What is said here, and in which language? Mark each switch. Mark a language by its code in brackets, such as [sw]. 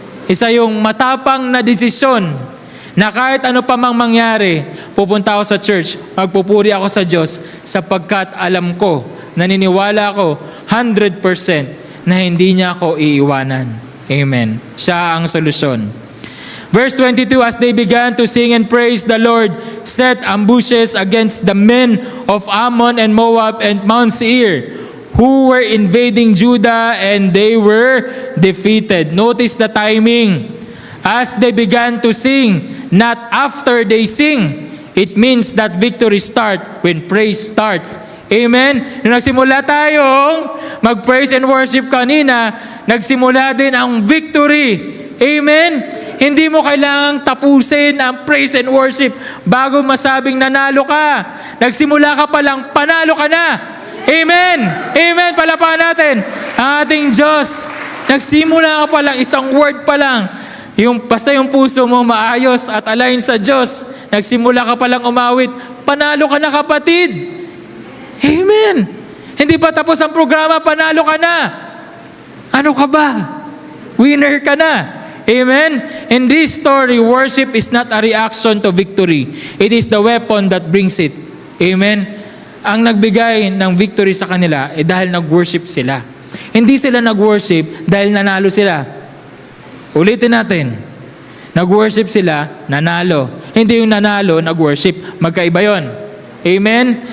[tl] Isa yung matapang na desisyon na kahit ano pa mang mangyari, pupunta ako sa church, magpupuri ako sa Diyos sapagkat alam ko, naniniwala ko 100% na hindi niya ako iiwanan. Amen. Siya ang solusyon. [en] Verse 22, as they began to sing and praise the Lord, set ambushes against the men of Ammon and Moab and Mount Seir, who were invading Judah, and they were defeated. Notice the timing. As they began to sing, not after they sing. It means that victory start when praise starts. [tl] Amen? Nung nagsimula tayong mag-praise and worship kanina, nagsimula din ang victory. Amen? Hindi mo kailangang tapusin ang praise and worship bago masabing nanalo ka. Nagsimula ka pa lang, panalo ka na. Amen! Amen! Palapakan natin ang ating Diyos. Nagsimula ka pa lang, isang word pa lang. Basta yung puso mo maayos at align sa Diyos. Nagsimula ka pa lang umawit, panalo ka na, kapatid. Amen! Hindi pa tapos ang programa, panalo ka na. Ano ka ba? Winner ka na. Amen? [en] In this story, worship is not a reaction to victory. It is the weapon that brings it. Amen? [tl] Ang nagbigay ng victory sa kanila dahil nag-worship sila. Hindi sila nag-worship dahil nanalo sila. Ulitin natin. Nag-worship sila, nanalo. Hindi yung nanalo, nag-worship. Magkaiba yon. Amen?